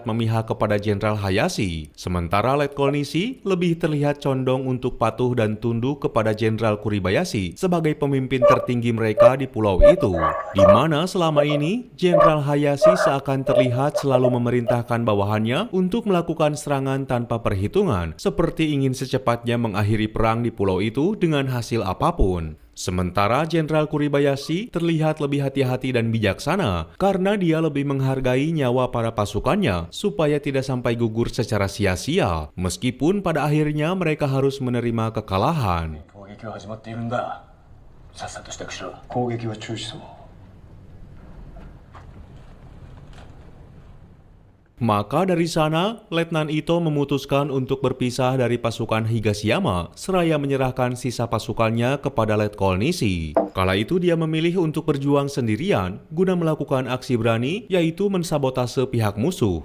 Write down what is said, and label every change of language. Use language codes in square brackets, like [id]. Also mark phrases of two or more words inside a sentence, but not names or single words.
[id] memihak kepada Jenderal Hayashi, sementara Letkol Nishi lebih terlihat condong untuk patuh dan tunduk kepada Jenderal Kuribayashi sebagai pemimpin tertinggi mereka di pulau itu, di mana selama ini Jenderal Hayashi seakan terlihat selalu memerintahkan bawahannya untuk melakukan serangan tanpa perhitungan, seperti ingin secepatnya mengakhiri perang di pulau itu dengan hasil apapun. Sementara Jenderal Kuribayashi terlihat lebih hati-hati dan bijaksana karena dia lebih menghargai nyawa para pasukannya supaya tidak sampai gugur secara sia-sia, meskipun pada akhirnya mereka harus menerima kekalahan. [ja] 攻撃は始まっているんだ。さっさと支度しろ。攻撃は中止そう。 [id] Maka dari sana, Letnan Ito memutuskan untuk berpisah dari pasukan Higashiyama seraya menyerahkan sisa pasukannya kepada Letkol Nishi. Kala itu dia memilih untuk berjuang sendirian guna melakukan aksi berani, yaitu mensabotase pihak musuh.